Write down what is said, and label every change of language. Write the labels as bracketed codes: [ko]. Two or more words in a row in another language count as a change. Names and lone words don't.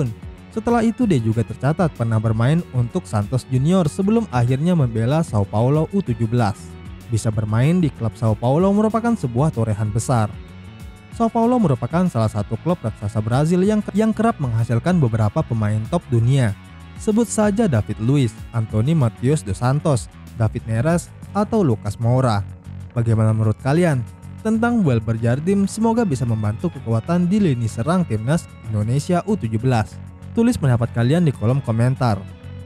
[id] Setelah itu dia juga tercatat pernah bermain untuk Santos Junior sebelum akhirnya membela Sao Paulo U17. Bisa bermain di klub Sao Paulo merupakan sebuah torehan besar. Sao Paulo merupakan salah satu klub raksasa Brazil yang kerap menghasilkan beberapa pemain top dunia. Sebut saja David Luiz, Anthony Matheus dos Santos, David Neres, atau Lucas Moura. Bagaimana menurut kalian tentang Welber Jardim? Semoga bisa membantu kekuatan di lini serang timnas Indonesia U17. Tulis pendapat kalian di kolom komentar.